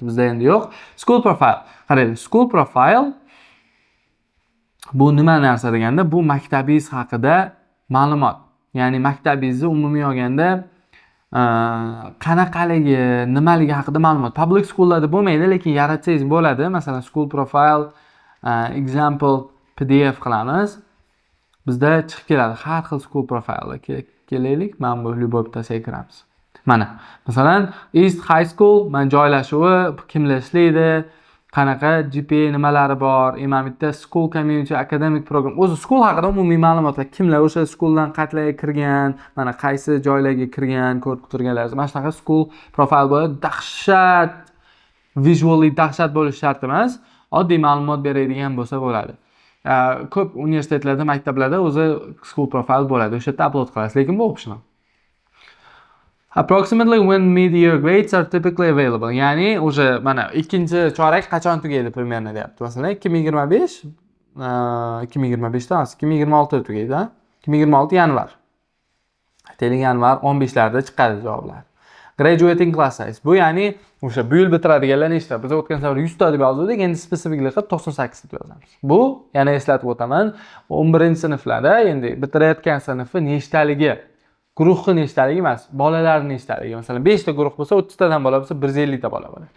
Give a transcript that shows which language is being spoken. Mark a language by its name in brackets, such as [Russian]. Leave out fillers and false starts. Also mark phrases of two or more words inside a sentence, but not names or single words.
[Uzbek] Bizda endi yo'q. [English] School profile. [Uzbek] Qaraylik, [English] school profile [Uzbek] bu nima narsa deganda, bu maktabingiz haqida ma'lumot. Ya'ni maktabingizni umumiy olganda qanaqaligi, nimaligi haqida ma'lumot. [English] Public schoollarda [Uzbek] bo'lmaydi, lekin yaratsangiz bo'ladi. Masalan, [English] school profile example PDF qilamiz. [Uzbek] Bizda chiqib keladi har xil [English] school profile. [Uzbek] Kelaylik, mana bu Lyubovitasiga kiramiz. Mana, masalan, East High School, men joylashuvi, kimlar ishlaydi, qanaqa GPA nimalari bor, bitta [English] school community academic program. [Uzbek] O'zi school haqida umumiy ma'lumotlar, kimlar o'sha schooldan qatlarga kirgan, mana qaysi joylarga kirgan, ko'rib turganlar. Mana shunaqa [English] school profile [Uzbek] bo'ladi. Dahshat, visually dahshat bo'lishi shart emas. Oddiy ma'lumot beradigan bo'lsa bo'ladi. Ko'p universitetlarda, maktablarda o'zi [English] school profile [Uzbek] bo'ladi. O'sha yerda upload qilasiz, lekin bu optional. [English] Approximately when mid-year grades are typically available. [Uzbek] Ya'ni o'sha mana ikkinchi chorak qachon tugaydi примерно deyapti. Masalan, 2025 2025 emas, 2026 tugaydi, ha? 2026 yanvar. Aytaylik yanvar 15larda chiqadi javoblar. [English] Graduating class size. [Uzbek] Bu ya'ni o'sha bu yil bitiradiganlar nechta? Biz o'tgan safar 100 ta deb yozdik, endi spesifik qilib 98 deb yozamiz. Bu yana eslatib o'taman, 11-sinflarda endi bitirayotgan sinfi nechtaligi, guruhi nechtaligi emas, bolalar nechtaligi. Masalan, 5 ta guruh bo'lsa, 30 tadan bola bo'lsa, 150 ta bola bo'ladi.